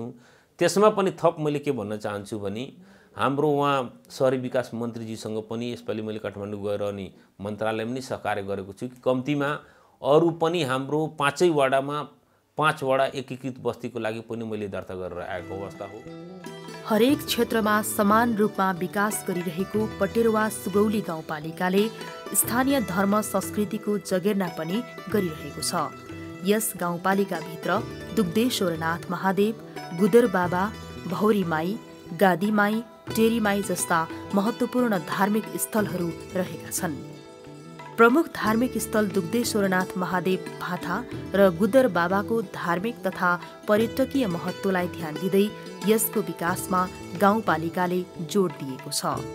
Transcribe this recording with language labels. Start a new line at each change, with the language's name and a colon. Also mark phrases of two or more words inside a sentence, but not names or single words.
Nepali: त्यसमा पनि थप मैले के भन्न चाहन्छु भने हाम्रो उहाँ शहरी विकास मन्त्रीजीसँग पनि यसपालि मैले काठमाडौँ गएर अनि मन्त्रालयमा पनि सहकार्य गरेको छु कि कम्तीमा अरू पनि हाम्रो 5 वडामा 5 वडा एकीकृत बस्तीको लागि पनि मैले दर्ता गरेर आएको अवस्था हो। हरेक क्षेत्रमा समान रूपमा विकास गरिरहेको पटेरवा सुगौली गाउँपालिकाले स्थानीय धर्म संस्कृतिको जगेर्ना पनि गरिरहेको छ। यस गाउँपालिकाभित्र दुग्धेश्वरनाथ महादेव, गुदर बाबा, भौरी माई, गादी माई, टेरी माई जस्ता महत्त्वपूर्ण धार्मिक स्थलहरू रहेका छन्। प्रमुख धार्मिक स्थल दुग्धेश्वरनाथ महादेव भाथा र गुदर बाबाको धार्मिक तथा पर्यटकीय महत्त्वलाई ध्यान दिँदै यसको विकासमा गाउँपालिकाले जोड दिएको छ।